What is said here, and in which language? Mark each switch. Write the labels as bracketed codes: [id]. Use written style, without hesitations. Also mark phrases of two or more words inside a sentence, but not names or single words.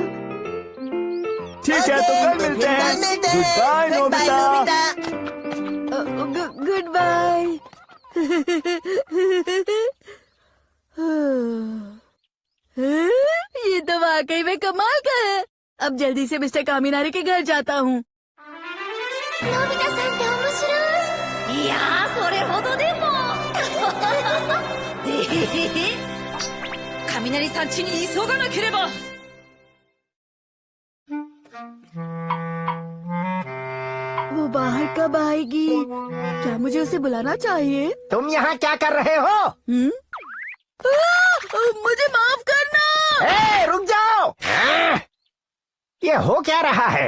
[hi] ठीक है, तो कल मिलते हैं। [en] good bye [hi] नोबिता। [en] good bye. [hi] ये तो वाकई में कमाल का है। अब जल्दी से मिस्टर कामिनारी के घर जाता हूँ। [ja] のび太さんって面白い。いやー、それほどでも。雷さん家に急がなければ。 [hi] वो बाहर कब आएगी? क्या मुझे उसे बुलाना चाहिए? तुम यहाँ क्या कर रहे हो? मुझे माफ करना। ए, रुक जाओ। ये हो क्या रहा है?